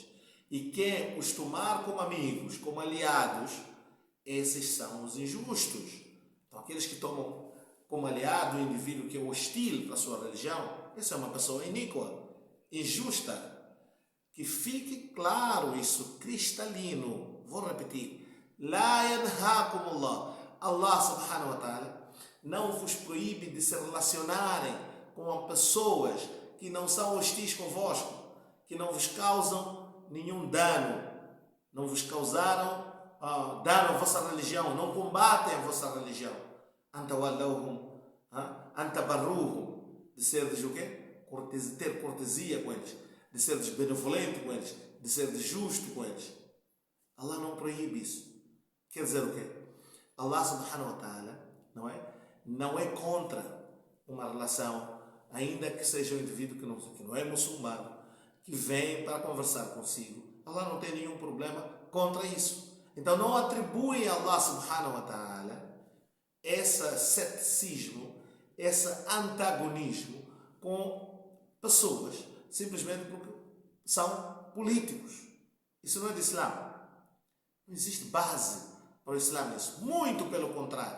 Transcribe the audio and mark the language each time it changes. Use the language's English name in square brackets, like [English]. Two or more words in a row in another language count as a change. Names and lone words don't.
[Portuguese] E quem os tomar como amigos, como aliados, esses são os injustos. Então aqueles que tomam como aliado o indivíduo que é hostil para a sua religião, essa é uma pessoa iníqua, injusta. Que fique claro isso, cristalino. Vou repetir. [Arabic] لا ينهاكم الله. الله سبحانه وتعالى [Portuguese] não vos proíbe de se relacionarem com pessoas que não são hostis convosco, que não vos causam nenhum dano, não vos causaram dano à vossa religião, não combatem a vossa religião. [Arabic] أن تولوهم، أن تبروهم, [Portuguese] de seres o quê? Ter cortesia com eles, de seres benevolente com eles, de seres justo com eles. Allah não proíbe isso. Quer dizer o quê? [Arabic] الله سبحانه وتعالى [Portuguese] não é contra uma relação, ainda que seja um indivíduo que não é muçulmano, que vem para conversar consigo. Allah não tem nenhum problema contra isso. Então não atribuem a [Arabic] الله سبحانه وتعالى [Portuguese] esse ceticismo, esse antagonismo com pessoas, simplesmente porque são políticos. Isso não é do Islã. Não existe base para o Islã nisso. Muito pelo contrário.